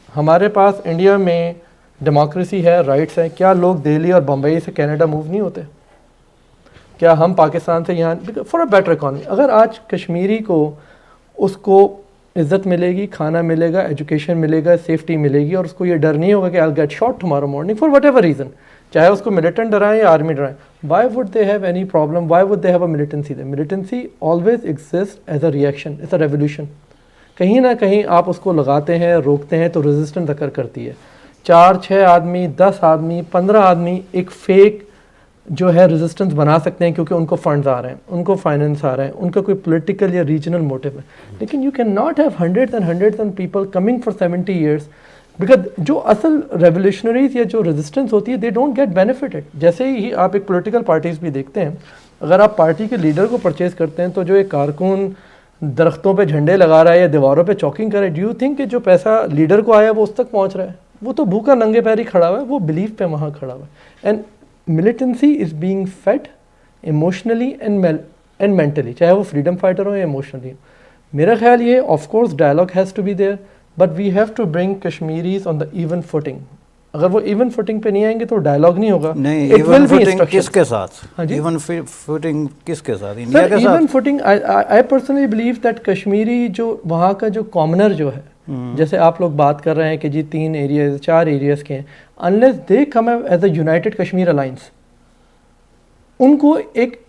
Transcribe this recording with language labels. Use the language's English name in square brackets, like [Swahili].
[Urdu] ہمارے پاس انڈیا میں ڈیموکریسی ہے, رائٹس ہیں, کیا لوگ دہلی اور بمبئی سے کینیڈا موو نہیں ہوتے؟ کیا ہم پاکستان سے یہاں [English] For a better economy? [Urdu] اگر آج کشمیری کو اس کو عزت ملے گی, کھانا ملے گا, ایجوکیشن ملے گا, سیفٹی ملے گی, اور اس کو یہ ڈر نہیں ہوگا کہ [English] I'll get shot tomorrow morning for whatever reason, [Urdu] چاہے اس کو ملیٹنٹ ڈرائیں یا army ڈرائیں, [English] why would they have any problem, why would they have a militancy there? Militancy always exists as a reaction, it's a revolution. [Urdu] کہیں نہ کہیں آپ اس کو لگاتے ہیں, روکتے ہیں تو ریزسٹنس اکر کرتی ہے. 4-6 آدمی, 10 آدمی, 15 آدمی ایک فیک جو ہے ریزسٹنس بنا سکتے ہیں, کیونکہ ان کو فنڈز آ رہے ہیں, ان کو فائننس آ رہے ہیں, ان کا کوئی پولیٹیکل یا ریجنل موٹو ہے. [English] لیکن you can not have hundred and people coming for 70 years, because [Urdu] جو اصل ریولیوشنریز یا جو ریزسٹنس ہوتی ہے [English] They don't get benefited. [Urdu] جیسے ہی آپ ایک پولیٹیکل پارٹیز بھی دیکھتے ہیں, اگر آپ پارٹی کے لیڈر کو پرچیز کرتے ہیں تو جو ایک کارکن درختوں پہ جھنڈے لگا رہا ہے یا دیواروں پہ چاکنگ کر رہا ہے, [English] do you think [Urdu] کہ جو پیسہ لیڈر کو آیا وہ اس تک پہنچ رہا ہے؟ وہ تو بھوکا ننگے پیری کھڑا ہوا ہے, وہ بلیف پہ وہاں کھڑا ہوا ہے. [English] and militancy is being fed emotionally and mentally, [Urdu] چاہے وہ [English] freedom fighter [Urdu] ہو یا [English] emotionally. [Urdu] میرا خیال یہ [English] of course dialogue has to be there, but we have to bring Kashmiris on the even footing. [Urdu] اگر وہ ایون فوٹنگ پہ نہیں آئیں گے تو ڈائلاگ نہیں ہوگا. نہیں, ایون فوٹنگ کس کے ساتھ؟ ایون فوٹنگ کس کے ساتھ؟ انڈیا کے ساتھ. [English] even footing I personally believe that [Urdu] Kashmiri جو وہاں کا جو کامنر جو ہے, جیسے آپ لوگ بات کر رہے ہیں کہ جی 3 ایریاز 4 ایریاز کے ہیں, [English] unless they come as a united Kashmir alliance, [Urdu] ان کو ایک